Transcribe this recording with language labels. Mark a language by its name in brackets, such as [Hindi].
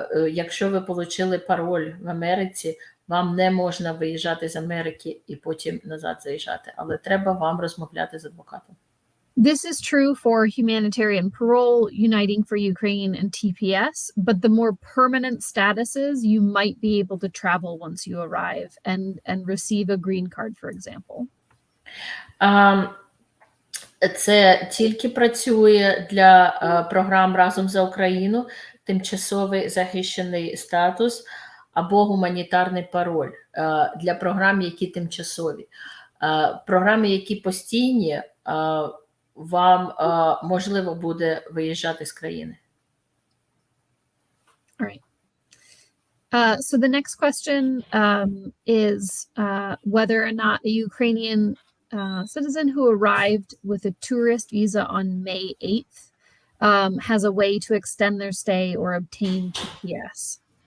[Ukrainian] якщо ви отримали пароль в Америці, вам не можна виїжджати з Америки і потім назад заїжджати, але треба вам розмовляти з адвокатом. [English] This is true for humanitarian parole, Uniting for Ukraine, and TPS, but the more permanent statuses, you might be able to travel once you arrive and receive a green card, for example. [Ukrainian] Це тільки працює для програм «Разом за Україну», тимчасовий захищений статус або гуманітарний пароль для програм, які тимчасові. Програми, які постійні, вам можливо буде виїжджати з країни. [English] All right. So the next question is whether or not a Ukrainian citizen who arrived with a tourist visa on May 8th has a way to extend their stay or obtain TPS.